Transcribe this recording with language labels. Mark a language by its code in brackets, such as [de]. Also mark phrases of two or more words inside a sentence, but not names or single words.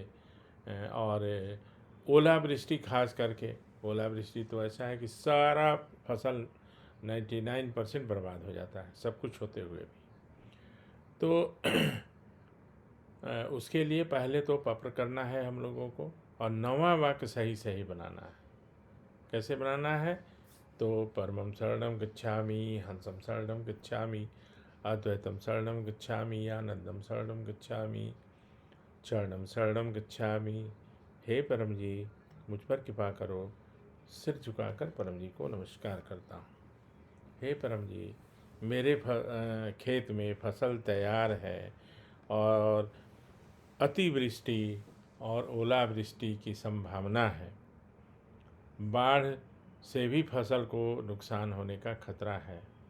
[hi] और ओलावृष्टि खास करके, ओलावृष्टि तो ऐसा है कि सारा फसल 99% बर्बाद हो जाता है, सब कुछ होते हुए भी। तो उसके लिए पहले तो पत्र करना है हम लोगों को, और 9वां वाक्य सही सही बनाना है। कैसे बनाना है? [sa] तो परमं शरणं गच्छामि, हंसं शरणं गच्छामि, अद्वैतं शरणं गच्छामि, आनंदं शरणं गच्छामि, चरणं शरणं गच्छामि। [hi] हे परम जी, मुझ पर कृपा करो। सिर झुकाकर परम जी को नमस्कार करता हूँ। हे परम जी, मेरे खेत में फसल तैयार है और अतिवृष्टि और ओलावृष्टि की संभावना है, बाढ़ से भी फसल को नुकसान होने का खतरा है।